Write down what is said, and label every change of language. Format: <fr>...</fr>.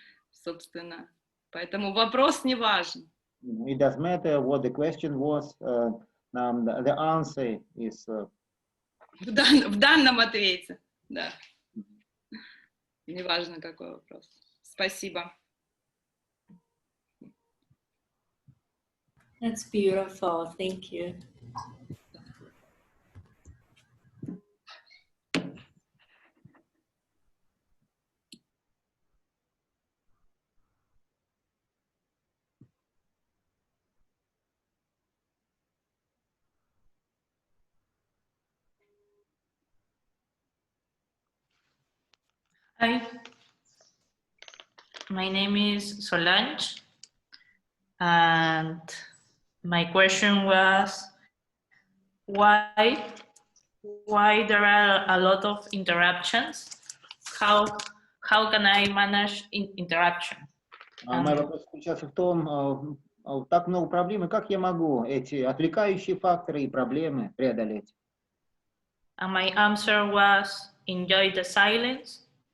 <ru>Собственно, поэтому вопрос не важен.</ru> <en>It doesn't matter what the question was. The answer is.</en> <ru>В данном ответе, да. Неважно, какой вопрос. Спасибо.</ru> <en>That's beautiful. Thank you. Hi, my name is Solange, and my question was why there are a lot of interruptions? How can I manage interruption?</en> <ru>Мой вопрос заключался в том, так много проблем, и как я могу эти отвлекающие факторы и проблемы преодолеть?</ru> <en>And my answer was enjoy the silence.</en>